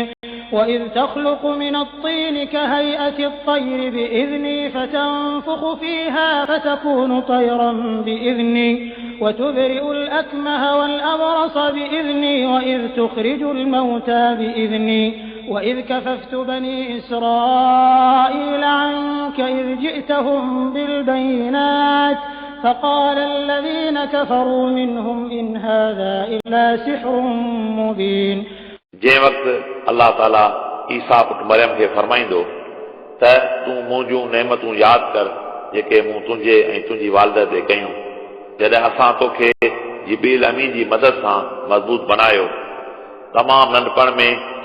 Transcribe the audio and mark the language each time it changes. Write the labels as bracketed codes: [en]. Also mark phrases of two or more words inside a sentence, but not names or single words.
[ar] وإذ تخلق من الطين كهيئة الطير بإذني فتنفخ فيها فتكون طيرا بإذني وتبرئ الأكمه والأبرص بإذني وإذ تخرج الموتى بإذني وإذ كففت بني إسرائيل عنك إذ جئتهم بالبينات فقال الذين كفروا منهم إن هذا إلا سحر مبين. [sd] जंहिं वक़्तु अलाह ताला ईसा पुट मरियम खे फरमाईंदो त तूं मुंहिंजूं नेमतूं यादि कर जेके मूं तुंहिंजे ऐं तुंहिंजी वालिद ते कयूं जॾहिं असां तोखे जिब्रील अमीन जी मदद सां मज़बूत बनायो तमामु नंढपण में तो